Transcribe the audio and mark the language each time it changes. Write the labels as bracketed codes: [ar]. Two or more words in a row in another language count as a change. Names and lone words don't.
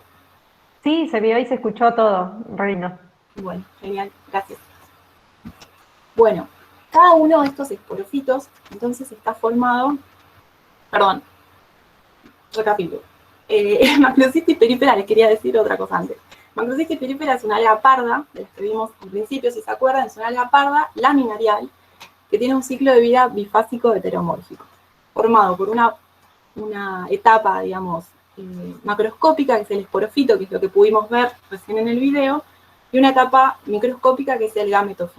[es] Sí, se vio y se escuchó todo, re lindo. Bueno, genial, gracias. Bueno, cada uno de estos esporofitos entonces está formado, perdón, recapitulo. Macrocistis peripera, les quería decir otra cosa antes. Macrocistis peripera es una alga parda, de las que vimos al principio, si se acuerdan, es una alga parda laminarial que tiene un ciclo de vida bifásico heteromórfico, formado por una etapa, digamos, macroscópica, que es el esporofito, que es lo que pudimos ver recién en el video, y una etapa microscópica, que es el gametofito.